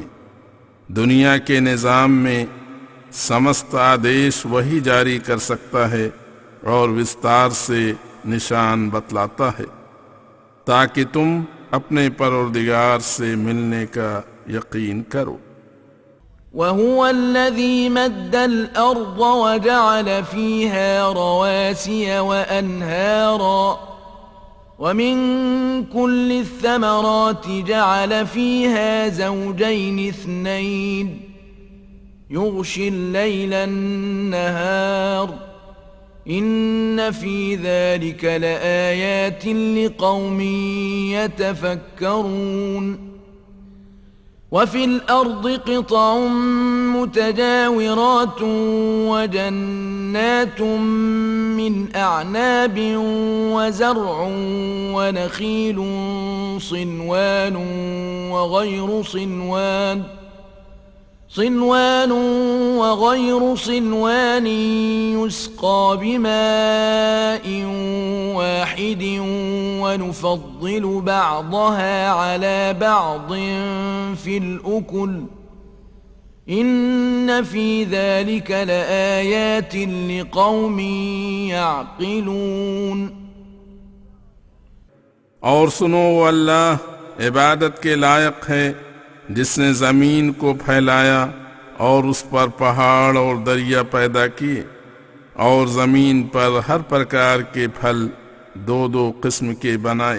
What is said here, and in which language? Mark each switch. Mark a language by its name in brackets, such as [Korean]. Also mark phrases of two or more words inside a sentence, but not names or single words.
[Hindi] दुनिया के निज़ाम में समस्त आदेश वही जारी कर सकता है और विस्तार से निशान बतलाता है ताकि तुम अपने परवरदिगार से मिलने का यकीन करो। [Arabic] وهو الذي مد الأرض وجعل فيها رواسي وأنهارا ومن كل الثمرات جعل فيها زوجين اثنين يغشي الليل النهار إن في ذلك لآيات لقوم يتفكرون. وفي الأرض قطع متجاورات وجنات من أعناب وزرع ونخيل صنوان وغير صنوان يسقى بماء واحد ونفضل بعضها على بعض في الأكل إن في ذلك لآيات لقوم يعقلون. [Hindi] और सुनो, वो अल्लाह इबादत के लायक है जिसने ज़मीन को फैलाया और उस पर पहाड़ और दरिया पैदा किए और ज़मीन पर हर प्रकार के फल दो दो किस्म के बनाए।